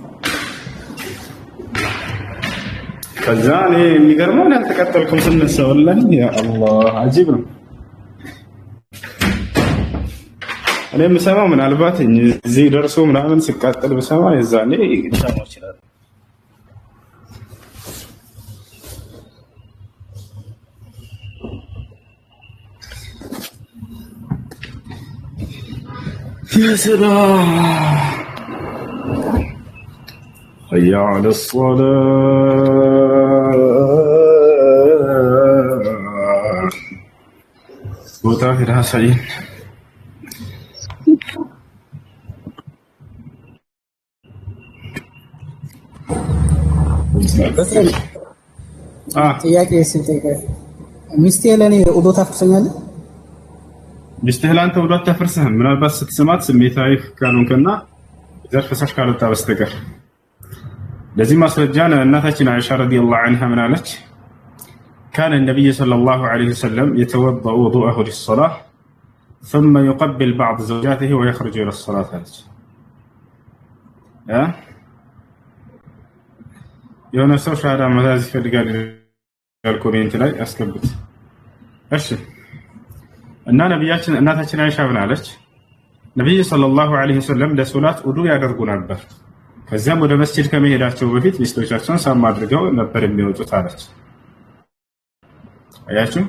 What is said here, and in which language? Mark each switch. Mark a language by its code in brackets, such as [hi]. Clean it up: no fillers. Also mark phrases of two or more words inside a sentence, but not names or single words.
[am] ከዛ እኔ የሚገርመው እኔ አልተቃጠልኩም ስነሳ [ar] والله يا الله [am] አጂብ ነው። እኔ የምሰማው ምናልባት እዚህ ደርሶ ምናምን ሲቃጠል ብሰማ የዛኔ ልሰማው እችላለሁ። [ar] يا سلام حي على الصلاة وتاخر حسين [am] ጥያቄ ስንጠይቀ ሚስቴ ለኔ ውዶ ታፍርሰኛለህ? ሚስትህ ለአንተ ውዶ አታፈርስህም። ምናልባት ስትስማት ስሜታዊ ካልሆንክና ዘር ፈሳሽ ካልወጣ በስተቀር። ለዚህ ማስረጃ እናታችን አይሻ [ar] رضي الله عنها [am] ምን አለች? [ar] كان النبي صلى الله عليه وسلم يتوضأ وضوءه للصلاة ثم يقبل بعض زوجاته ويخرج إلى الصلاة [am] አለች። የሆነ ሰው ሻሃዳ መያዝ ይፈልጋል ይላል ኮሜንት ላይ አስገብት። እሺ እና ነብያችን እናታችን አይሻ ምን አለች? ነብዩ [ar] صلى الله عليه وسلم [am] ለሶላት ውዱ ያደርጉ ነበር። ከዚያም ወደ መስጂድ ከመሄዳቸው በፊት ሚስቶቻቸውን ሳም አድርገው ነበር የሚወጡት አለች። አያችሁ?